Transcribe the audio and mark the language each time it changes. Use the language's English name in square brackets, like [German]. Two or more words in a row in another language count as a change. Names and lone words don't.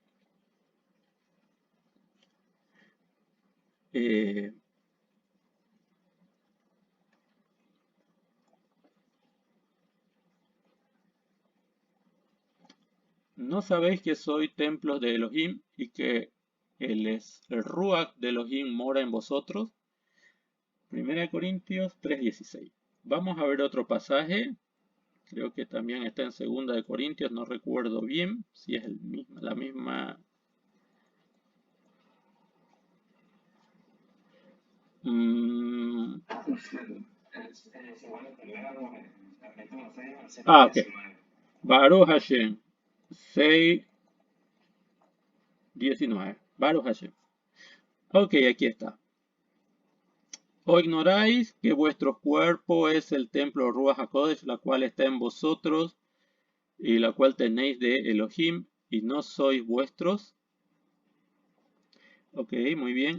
[Spanish] ¿No sabéis que soy templo de Elohim y que el Ruach de Elohim mora en vosotros? 1 Corintios 3:16. Vamos a ver otro pasaje. Creo que también está en 2 de Corintios, no recuerdo bien si es la misma. Ok. [Hebrew] ברוך השם 6:19. ברוך השם. [Spanish] Ok, aquí está. ¿O ignoráis que vuestro cuerpo es el templo [Hebrew] רוח הקודש, [Spanish] la cual está en vosotros y la cual tenéis de Elohim y no sois vuestros? Ok, muy bien.